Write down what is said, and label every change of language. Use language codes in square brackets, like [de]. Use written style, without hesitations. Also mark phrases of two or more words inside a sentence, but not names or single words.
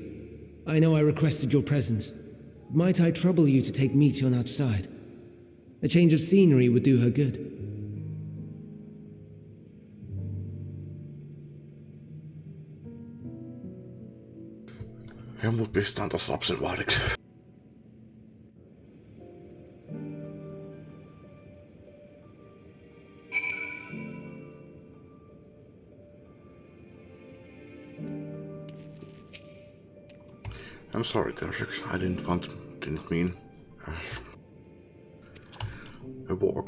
[en] I know I requested your presence. Might I trouble you to take Meteon outside? A change of scenery would do her good. [fi] Jag mut pistään taas lapsen vahdiksi. [en] I'm sorry, Tenrix. I didn't mean a walk.